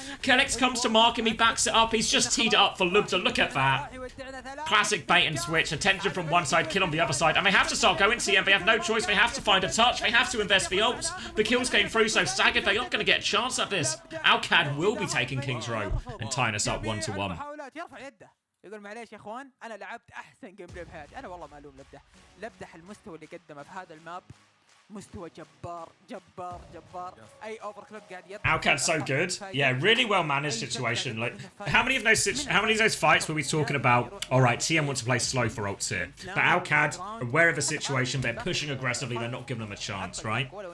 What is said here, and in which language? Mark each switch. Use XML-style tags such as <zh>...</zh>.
<en>Kellex comes to mark him. He backs it up. He's just teed it up for Lupta. Look at that. Classic bait and switch. Attention from one side, kill on the other side. And they have to start going TM. They have no choice. They have to find a touch. They have to invest the ults. The kills came through, so staggered. They're not going to get a chance at this. Alcad will be taking King's Row and tying us up 1-1.</en> <ar>يقول معليش يا اخوان انا لعبت احسن جيم بلاي بحياتي انا والله ما الوم لبدح المستوى اللي قدمه في هذا الماب مستوى جبار جبار جبار اي اوفر كلوك قاعد يطلع.</ar> <en>Alcad's so good. Yeah, really well managed situation. Like how many of those fights were we talking about? All right, TM wants to play slow for ults here, but Alcad aware of the situation. They're pushing aggressively. They're not giving them a chance, right?</en>